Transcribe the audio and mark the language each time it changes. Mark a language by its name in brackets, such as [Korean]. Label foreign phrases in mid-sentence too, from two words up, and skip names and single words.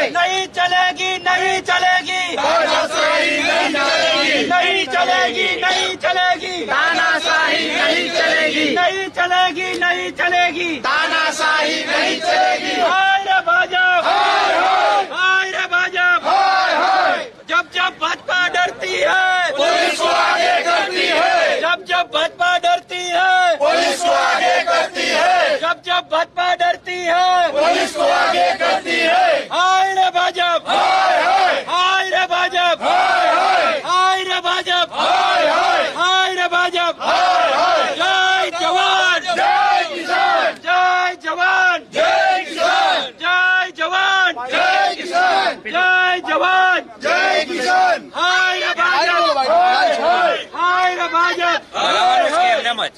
[Hindi] नहीं चलेगी, नहीं चलेगी, नहीं चलेगी, नहीं चलेगी, तानाशाही नहीं चलेगी, नहीं चलेगी, नहीं चलेगी, तानाशाही नहीं चलेगी. हाय रे भाजप, हाय हाय, हाय रे भाजप, हाय हाय. जब जब भाजपा डरती है पुलिस को आगे करती है, जब जब भाजपा डरती है पुलिस को आगे करती है, जब जब भाजपा डरती है पुलिस को आगे करती है. हाय रे भाजप, हाय हाय, हाय रे भाजप, हाय हाय, हाय रे भाजप, हाय हाय, हाय रे भाजप, हाय हाय. जय जवान, जय किसान, जय जवान, जय किसान, जय जवान, जय किसान, जय जवान, जय किसान. हाय रे भाजप, हाय हाय, हाय रे भाजप, [Gujarati] બરાબર છે એમ જ.